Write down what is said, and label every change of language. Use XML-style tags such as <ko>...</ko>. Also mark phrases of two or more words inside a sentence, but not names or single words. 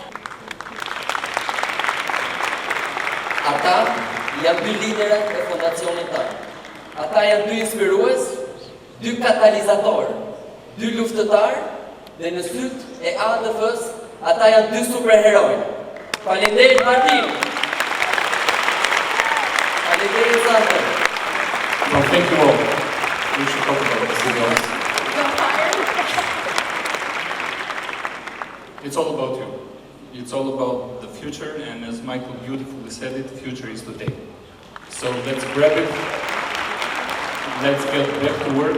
<sq>Ata janë 2 liderët e fondacionit tonë. Ata janë 2 inspirues, 2 katalizator, 2 luftëtar dhe në syt e AADF-s ata janë 2 superheroj. Faleminderit Martin. Faleminderit Sandra.</sq> <en>Well, thank you all. We should talk about this, you guys. It's all about you. It's all about the future, and as Michael beautifully said it, the future is today. So let's grab it. Let's get back to work.</en>